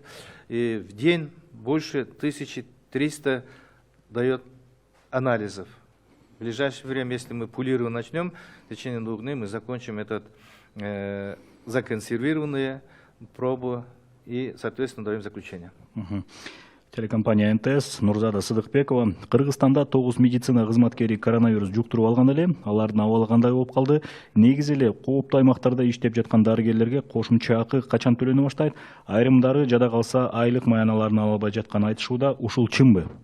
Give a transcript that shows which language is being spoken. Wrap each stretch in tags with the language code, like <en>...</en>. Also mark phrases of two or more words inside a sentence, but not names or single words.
<ru>И в день больше 1300 дает анализов. В ближайшее время, если мы пулирование начнем, в течение 2 дней мы закончим этот законсервированные пробы и, соответственно, даем заключение. Телекомпания НТС, Нурзада Сыдыкбекова.</ru> <ky>Кыргызстанда 9 медицина кызматкери коронавирус жуктуруп алган эле, алардын абалы кандай болуп калды? Негизи эле кооптуу аймактарда иштеп жаткан дарыгерлерге кошумча акы качан төлөнө баштайт? Айрымдары жада калса айлык маяналарын ала албай жатканы айтышууда, ушул чынбы?</ky>